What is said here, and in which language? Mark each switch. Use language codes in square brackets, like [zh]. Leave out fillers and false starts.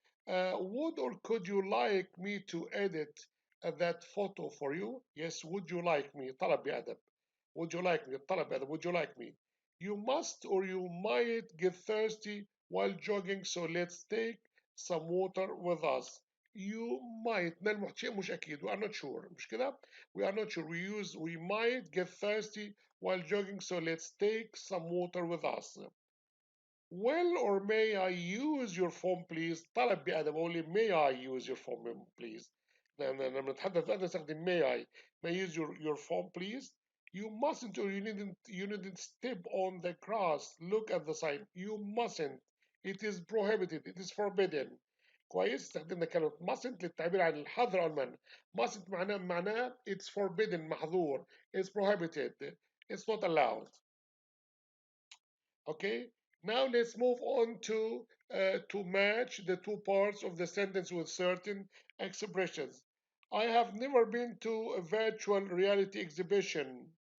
[en] Would or could you like me to edit that photo for you? Yes. Would you like me? [ar] طلب بأدب. [en] Would you like me? طلب بأدب. Would you like me? You must or you might get thirsty while jogging, so let's take some water with us. You might [ar] نلمح شيء مش أكيد. [en] We are not sure. [ar] مش كده؟ [en] We are not sure. We might get thirsty while jogging, so let's take some water with us. Will or may I use your phone please؟ [ar] طلب بأدب. [en] only may I use your phone please. [ar] لما نتحدث بأدب نستخدم [en] may I use your phone please. You mustn't or you needn't step on the grass. Look at the sign. You mustn't. It is prohibited. It is forbidden. [ar] كويس استخدمنا كلمة mustn't للتعبير عن الحظر أو المنع. [en] mustn't معناه it's forbidden محظور. It's prohibited. It's not allowed. Okay. Now let's move on to match the two parts of the sentence with certain expressions. I have never been to a virtual reality exhibition.